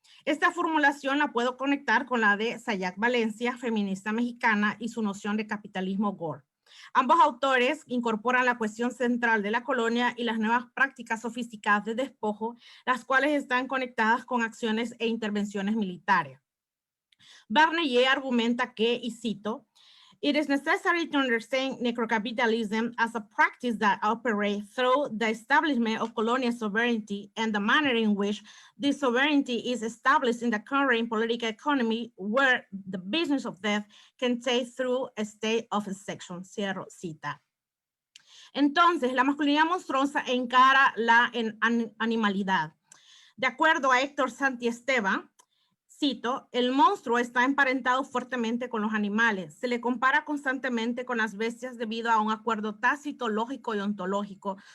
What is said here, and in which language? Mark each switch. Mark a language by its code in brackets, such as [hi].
[es] Esta formulación la puedo conectar con la de Sayac Valencia, feminista mexicana, y su noción de capitalismo Gore. Ambos autores incorporan la cuestión central de la colonia y las nuevas prácticas sofisticadas de despojo, las cuales están conectadas con acciones e intervenciones militares. [en] Barnayé [es] argumenta que, y cito, [en] "It is necessary to understand necrocapitalism as a practice that operates through the establishment of colonial sovereignty and the manner in which this sovereignty is established in the current political economy where the business of death can take through a state of exception." [es] Cierro cita. Entonces, la masculinidad monstruosa encara la animalidad. De acuerdo a Héctor Santiesteban, cito, "El monstruo está emparentado fuertemente con los animales. Se le compara constantemente con las bestias debido a un acuerdo tácito, lógico y ontológico.